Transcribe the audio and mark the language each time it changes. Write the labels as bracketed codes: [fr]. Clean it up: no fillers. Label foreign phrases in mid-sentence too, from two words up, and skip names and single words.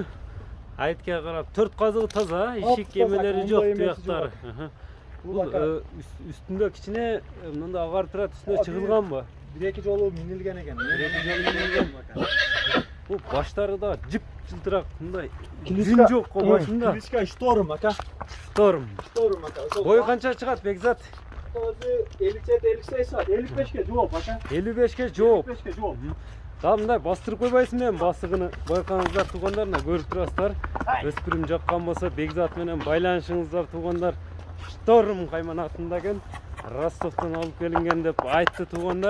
[ky] Айтка карап 4 казыгы таза, ишик эмелери жок туяктары. Бул үстүндө кичине мындай агар турат, үстүнө чыгылганбы? 1-2 жолу минилген экен. 1-2 жолу минилген aka. Бул баштары да жып жылтырак мындай. Жүн жок го башында. Кличка Шторм aka. Шторм aka. Бою канча чыгат Бекзат? Өзү 57-58 саат, 55ке жооп aka. 55ке жооп. 55ке жооп. Да мындай бастырып койбайсың мен басыгыны. Байкаңыздар туугандарына көрүп турасыздар. Өспүрүм жаккан болсо Бекзат менен байланышыңыздар туугандар. Шторм кайманатында экен. Ростовдон алып келинген деп айтты туугандар.